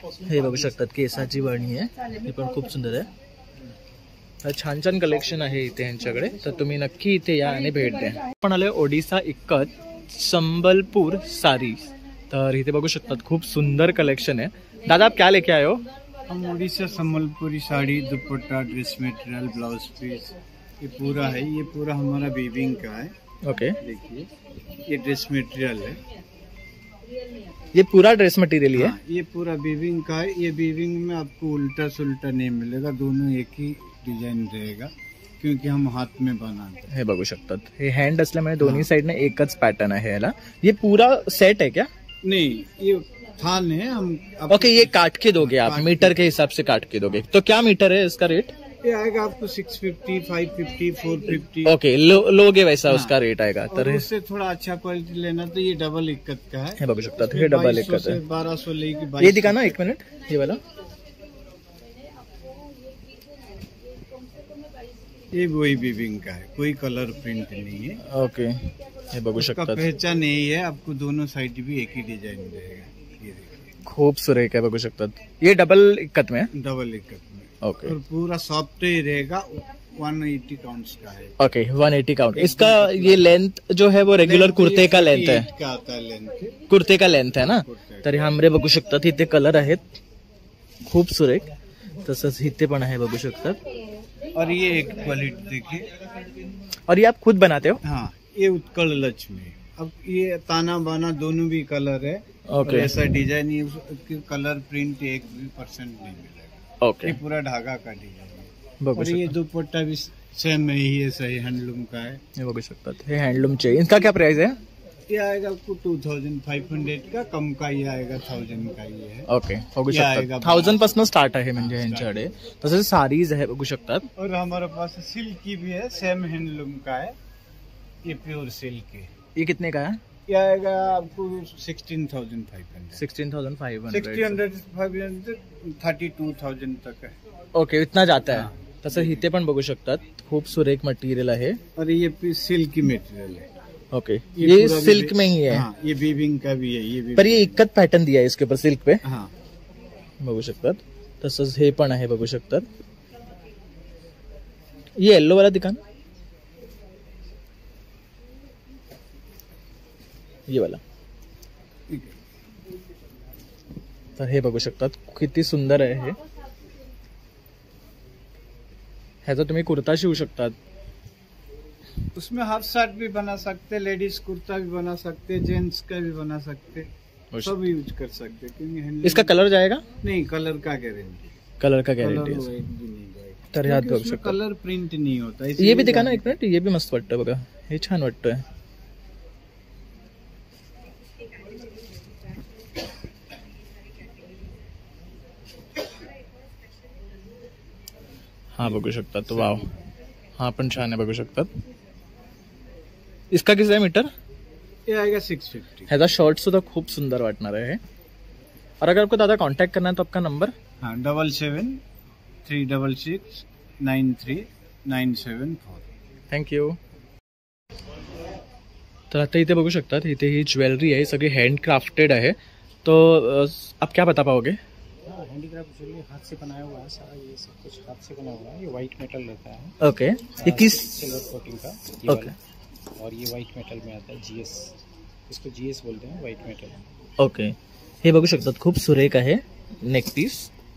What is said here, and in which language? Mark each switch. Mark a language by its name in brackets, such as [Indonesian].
[Marathi] हे बघू शकतात केसाची वणी आहे, ही पण खूप सुंदर आहे. छान छान कलेक्शन आहे इथे यांच्याकडे, तर तुम्ही नक्की इथे या आणि भेट द्या. आपण आलोय ओडिसा इक्कत संबलपूर सारी. तर इथे बघू शकतात खूप सुंदर कलेक्शन है. [Hindi] दादा आप क्या लेके आए हो? हम ओडिशा संबलपुरी साड़ी, दुपट्टा, ड्रेस मटेरियल, ब्लाउज पीस, ये पूरा है. ये पूरा हमारा वीविंग का है. ओके. देखिए ये ड्रेस मटेरियल है. ये पूरा ड्रेस मटेरियल ही है? हाँ, ये पूरा वीविंग का है. ये वीविंग में आपको उल्टा सुल्टा नहीं मिलेगा, दोनों एक ही डिजाइन रहेगा क्योंकि हम हाथ में बनाते हैं. [Marathi] हे बघू शकतात. हे हँड असल्यामुळे दोन्ही साइडने एकच पॅटर्न आहे याला. [Hindi] ये पूरा सेट है क्या? नहीं, ये थान है. हम ओके, ये काट के दोगे आप, मीटर के हिसाब से काट के दोगे. तो क्या मीटर है इसका रेट? ये आएगा आपको 650, 550, 450. ओके, लोगे वैसा उसका रेट आएगा. तर और उससे थोड़ा अच्छा क्वालिटी लेना तो ये डबल इक्कत का है. [Marathi] हे बघू शकतात, हे डबल इक्कत है. [Hindi] 1200 लेके ये 2200. दिखा ना एक मिनट, ये वाला. ये वही वीविंग का है, कोई कलर प्रिंट नहीं है. [Marathi] ओके, हे बघू [Hindi] उसका [Marathi] शकतात. [Hindi] पहचान यही है, आपको दोनों साइड भी एक ही डिजाइन रहेगा. ये देखिए [Marathi] खूप सुरेख है, बघू शकतात. [Hindi] ये डबल इक्कत में है? डबल इक्कत में. ओके. और पूरा सॉफ्ट ही रहेगा. 180 काउंट्स का है. Okay, 180 count. इसका ये लेंथ जो है वो रेग्युलर कुर्ते का लेंथ है, का आता है लेंथ. कुर्ते का लेंथ है ना. [Marathi] तर ह्यामध्ये बघू शकतात इथे कलर आहेत खूप सुरेख. तसंच इथे पण आहे बघू शकतात. [Hindi] और ये एक क्वालिटी देखिए. और ये आप खुद बनाते हो? हाँ, ये उत्कल लक्ष्मी. अब ये ताना बाना दोनों भी कलर है. ओके. और ऐसा डिजाइन, ये कलर प्रिंट 1% नहीं मिलेगा. ओके, ये पूरा धागा का डिजाइन है. [Marathi] बघू [Hindi] और ये [Marathi] शकतात. [Hindi] दुपट्टा भी सेम ही है, सही हैंडलूम का है. [Marathi] हे बघू शकतात. हे हँडलूमचे. [Hindi] इनका क्या प्राइस है? ये आएगा आपको 2500 का. कम का ये आएगा 1000 का. ये है. [Marathi] ओके, बघू [Hindi] ये आएगा [Marathi] शकतात. 1000 पासून स्टार्ट आहे म्हणजे यांच्याकडे. तसंच साडीज आहे बघू शकतात. [Hindi] और हमारे पास सिल्क की भी है, सेम हैंडलूम का है. ये प्योर सिल्क है. ये कितने का है? ये आएगा आपको 16,500. 16,500. 16,500, 32,000 तक है. ओके, इतना जाता है. [Marathi] तसं इथे पण बघू शकतात खूप सुरेख मटेरियल आहे. [Hindi] और ये सिल्क की मटेरियल है. ओके, ये पूरा सिल्क में ही है. हाँ, ये वीविंग का भी है. ये पर ये इक्कत पॅटर्न दिया आहे इसके ऊपर सिल्क पे. हाँ, [Marathi] बघू शकतात. तसंच हे पण आहे बघू शकतात. [Hindi] ये येल्लो वाला दिखा ना, ये वाला. [Marathi] तर हे बघू शकतात किती सुंदर आहे हे. ह्याचा तुम्ही कुर्ता शिवू शकतात. [Hindi] उसमें हाफ शर्ट भी बना सकते, लेडीज कुर्ता भी बना सकते, जेंट्स का भी बना सकते, सब यूज कर सकते. क्योंकि हैंडलूम इसका कलर जाएगा, नहीं, कलर का गारंटी, कलर का कलर गॅरंटी. वो एक भी नहीं जाएगा. [Marathi] तर ह्यात बघू [Hindi] उसमें [Marathi] शकता. [Hindi] कलर प्रिंट नहीं होता. ये भी दिखा ना एक मिनिट, [Marathi] ये भी मस्त वाटतं बघा, हे छान वाटतंय. हा बघू शकतात. वाव, हा पण छान आहे बघू शकतात. इसका किती आहे मीटर? [Hindi] ये आएगा 650. [Marathi] ह्याचा शर्ट सुद्धा खूप सुंदर वाटणार आहे. [Hindi] और अगर आपको दादा कांटेक्ट करना है तो आपका नंबर? हाँ, 7736693974. थँक्यू. [Marathi] तर आता इथे बघू शकतात, इथे ही ज्वेलरी आहे, सगळी हँडक्राफ्टेड आहे. [Hindi] तो आप क्या बता पाओगे? हैंडीक्राफ्ट ज्वेलरी हाथ से बनाया हुआ है सारा, ये सब कुछ हाथ से बना हुआ है. ये वाइट मेटल रहता है. ओके, ये किस? सिल्वर कोटिंग का ये ओके. वाला. और ये वाइट मेटल में आता है, जीएस, इसको जीएस बोलते हैं, वाइट मेटल. [Marathi] ओके, हे बघू शकतात खूप सुरेख आहे नेक पीस.